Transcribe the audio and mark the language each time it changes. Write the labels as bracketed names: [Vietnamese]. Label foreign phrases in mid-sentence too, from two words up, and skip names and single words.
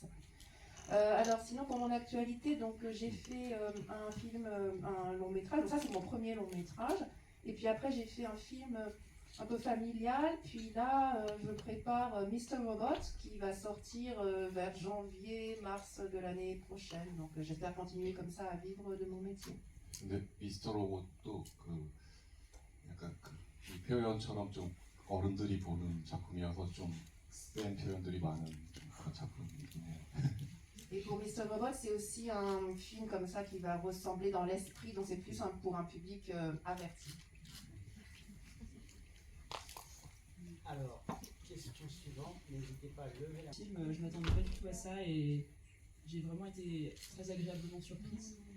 [French] Alors sinon, pour mon actualité, donc j'ai fait un film, un long métrage. Donc ça, c'est mon premier long métrage. Et puis après, j'ai fait un film un peu familial. Puis là, je prépare Mr. Robot qui va sortir vers janvier, mars de l'année prochaine. Donc j'espère continuer comme ça à vivre de mon métier. [Korean] 근데 미스터 로봇도 약간 이 표현처럼 좀 어른들이 보는 작품이어서 좀 센 표현들이 많은 그런 작품이긴 해요. [French] Et pour Mr. Robot, c'est aussi un film comme ça qui va ressembler dans l'esprit, donc c'est plus pour un public averti. Alors, question suivante, n'hésitez pas à lever la film. Je m'attendais pas du tout à ça et j'ai vraiment été très agréablement surprise.